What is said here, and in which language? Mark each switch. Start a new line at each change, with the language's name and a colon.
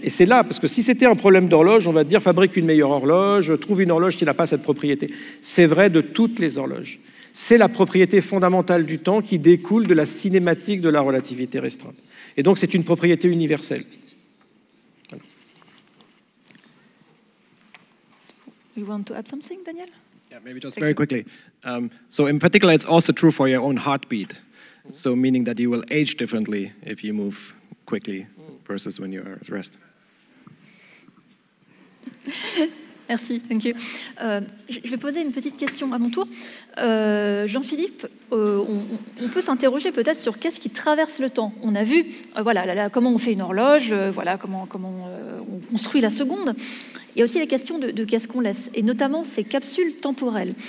French: Et c'est là, parce que si c'était un problème d'horloge, on va dire fabrique une meilleure horloge, trouve une horloge qui n'a pas cette propriété. C'est vrai de toutes les horloges. C'est la propriété fondamentale du temps qui découle de la cinématique de la relativité restreinte. Et donc c'est une propriété universelle. Voilà.
English: You want to add something, Daniel? Yeah, maybe just very quickly. So in particular, it's also true for your own heartbeat. So meaning that you will age differently if you move quickly versus when you're at rest.
French: Merci,
English: thank you.
French: Je vais poser une petite question à mon tour. Jean-Philippe, on peut s'interroger peut-être sur qu'est-ce qui traverse le temps. On a vu comment on fait une horloge, comment on construit la seconde. Il y a aussi les questions de qu'est-ce qu'on laisse, et notamment ces capsules temporelles.